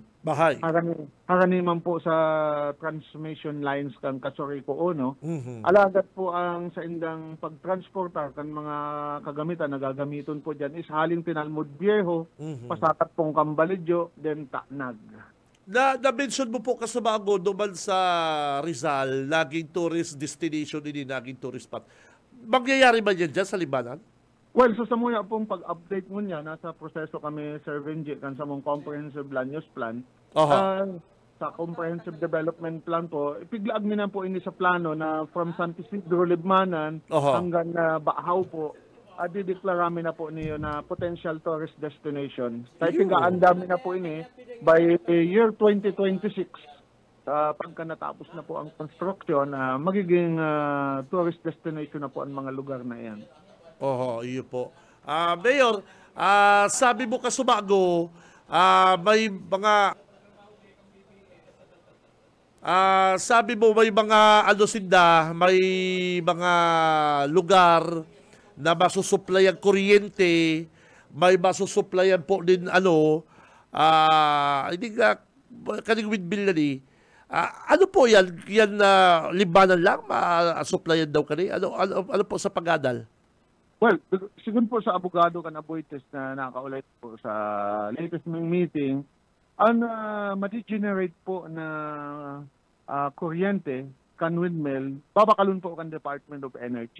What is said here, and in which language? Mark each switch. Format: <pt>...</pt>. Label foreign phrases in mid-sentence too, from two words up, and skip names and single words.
<bik>Harani man po sa</bik> <en>transmission lines</en> <bik>kang Kasoriko Ono. Alagad po ang sa indang pagtransportar kan mga kagamitan, nagagamiton po dyan is haling Tinalmud Viejo, pasakat pong Cambalidyo, then Tanag. Na-mention mo po kasabago duman sa Rizal,</bik> <tl>laging</tl> <en>tourist destination,</en> <tl>hindi naging</tl> <en>tourist spot.</en> <tl>Mangyayari ba yan dyan sa Libanan?</tl> <bik>Well, so sa muna pong pag-update mo niya, nasa proseso kami, Sir Benji, kan sa mong</bik> <en>comprehensive land use plan.</en> <bik>Sa</bik> <en>comprehensive development plan</en> <bik>po, ipiglaag na po ini sa plano na from San Isidro, Libmanan, hanggang Baahaw po, dideklarami na po niyo na</bik> <en>potential tourist destination.</en> <bik>Kaya tigaan dami na po ini by year 2026.</bik> <tl>Pagka natapos na po ang construction, magiging</tl> <en>tourist destination</en> <tl>na po ang mga lugar na yan.</tl> <bik>Iyo po. Mayor, sabi mo kasubago, may mga sabi mo may mga may mga lugar na masusuplayan kuryente, may masusuplayan po din hindi ka kaning windmill na ano po yan? Yan Libanan lang? Ma-supplyan daw kani? Ano po sa pag-adal? Well, sigun po sa abogado kan Aboitiz na nakaulit po sa</bik> <en>latest meeting,</en> <bik>ang ma-generate po na kuryente kan windmill, babakalun po kan Department of Energy.</bik>